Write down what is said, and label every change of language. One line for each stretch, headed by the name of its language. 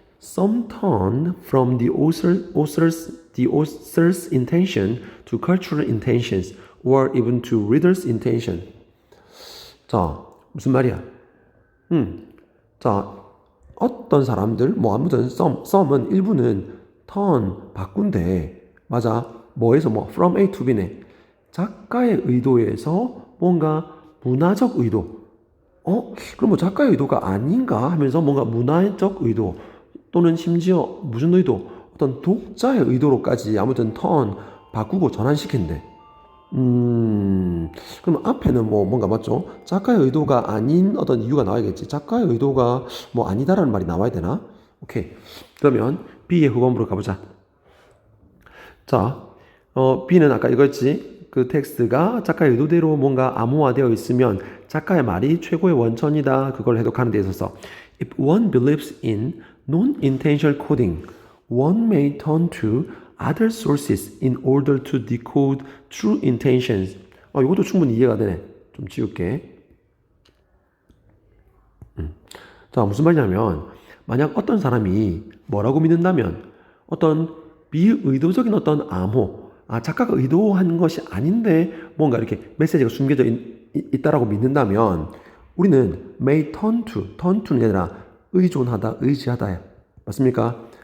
English: Some turn from the author's intention to cultural intentions or even to reader's intention.
Korean: 자, 무슨 말이야? 자, 어떤 사람들, 뭐 아무튼 some은 일부는 turn, 바꾼대. 맞아. 뭐에서 뭐
English: from A to B
Korean: 네. 작가의 의도에서 뭔가 문화적 의도. 그럼 뭐 작가의 의도가 아닌가 하면서 뭔가 문화적 의도 또는 심지어 무슨 의도? 어떤 독자의 의도로까지 아무튼 바꾸고 전환시킨대. 그럼 앞에는 뭐 뭔가 맞죠? 작가의 의도가 아닌 어떤 이유가 나와야겠지. 작가의 의도가 뭐 아니다라는 말이 나와야 되나? 오케이. 그러면 B의 후반부로 가보자. 자, B는 아까 이거였지. 그 텍스트가 작가의 의도대로 뭔가 암호화되어 있으면 작가의 말이 최고의 원천이다. 그걸 해독하는 데 있어서
English: If one believes in non-intentional coding, one may turn to other sources in order to decode true intentions.
Korean: 이것도 충분히 이해가 되네. 좀 지울게. 자, 무슨 말이냐면 만약 어떤 사람이 뭐라고 믿는다면 어떤 비의도적인 어떤 암호, 작가가 의도한 것이 아닌데 뭔가 이렇게 메시지가 숨겨져 있다라고 믿는다면 우리는
English: may turn to
Korean: 는 아니라 의존하다, 의지하다. 맞습니까?